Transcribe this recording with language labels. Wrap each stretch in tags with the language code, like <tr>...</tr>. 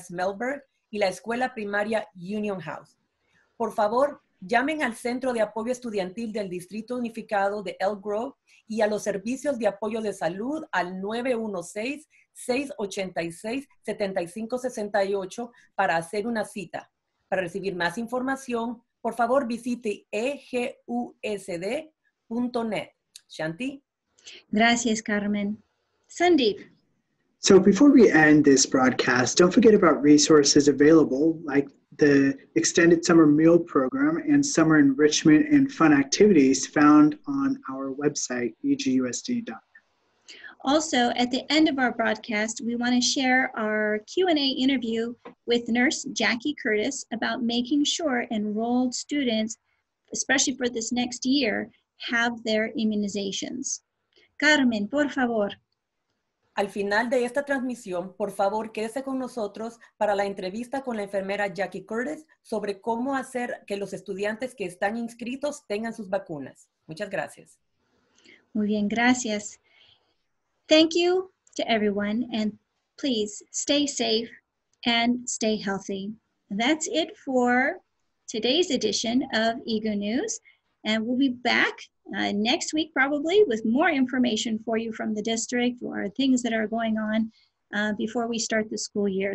<es>Smedberg y la Escuela Primaria Union House. Por favor, llamen al Centro de Apoyo Estudiantil del Distrito Unificado de Elk Grove y a los servicios de apoyo de salud al 916-686-7568 para hacer una cita. Para recibir más información, por favor visite egusd.net. Shanti. Gracias, Carmen. Sandeep.</es> <en>So before we end this broadcast, don't forget about resources available like the extended summer meal program and summer enrichment and fun activities found on our website, egusd.net. Also, at the end of our broadcast, we want to share our Q&A interview with Nurse Jackie Curtis about making sure enrolled students, especially for this next year, have their immunizations.</en> <es>Carmen, por favor. Al final de esta transmisión, por favor, quédese con nosotros para la entrevista con la enfermera Jackie Curtis sobre cómo hacer que los estudiantes que están inscritos tengan sus vacunas. Muchas gracias. Muy bien, gracias.</es> <en>Thank you to everyone, and please stay safe and stay healthy. And that's it for today's edition of EGU News, and we'll be back next week probably with more information for you from the district or things that are going on before we start the school year.</en>